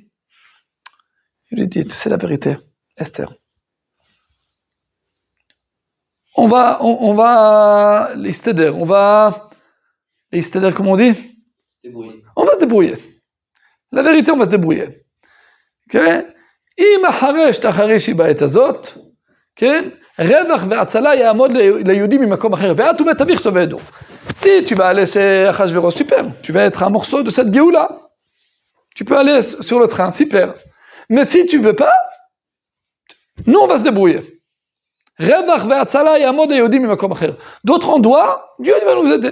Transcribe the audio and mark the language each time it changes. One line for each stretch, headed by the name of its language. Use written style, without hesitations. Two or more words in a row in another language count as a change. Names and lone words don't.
French: Il lui dit, c'est la vérité, Esther. On va comment on dit? Débrouiller. On va se débrouiller. La vérité, on va se débrouiller.
Hebrew: כן? אם החרש תחרישי בעת הזאת, כן? רווח והצלה יעמוד ליהודים ממקום אחר, ואת ובית אביך תאבדו.
French: Si tu vas aller chez Achashverosh, super, tu vas être un morceau de cette Géoula. Tu peux aller sur le train, super. Mais si tu veux pas, nous on va se débrouiller. D'autres endroits, Dieu va nous aider.